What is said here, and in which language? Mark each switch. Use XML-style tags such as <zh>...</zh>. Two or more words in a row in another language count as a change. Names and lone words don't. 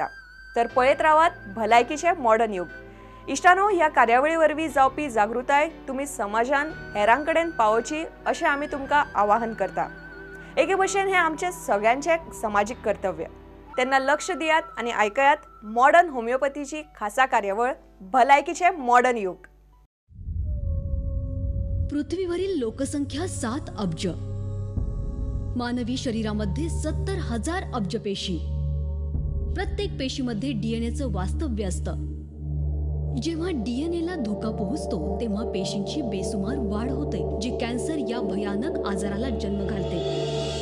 <kok>तर पळयत रावात भलायकीचे मॉडर्न युग. इष्टानो, ह्या कार्यावळी वरवीं जावपी जागृताय तुम्ही समाजान हेरांकडेन पावोवची अशें आमी तुमकां आवाहन करता. एके भशेन हे आमचे सगळ्यांचे सामाजिक कर्तव्य. तेन्ना लक्ष दियात आणि ऐकयात मॉडर्न होमिओपॅथीची खासा कार्यावळ भलायकीचे मॉडर्न युग.</kok> <mr>पृथ्वीवरील लोकसंख्या 7 अब्ज. मानवी शरीरामध्ये 70,000 अब्ज पेशी. प्रत्येक पेशीमध्ये डीएनएचं वास्तव्य असतं. जेव्हा डीएनएला धोका पोहोचतो तेव्हा पेशींची बेसुमार वाढ होते, जी कॅन्सर या भयानक आजाराला जन्म घालते.</mr>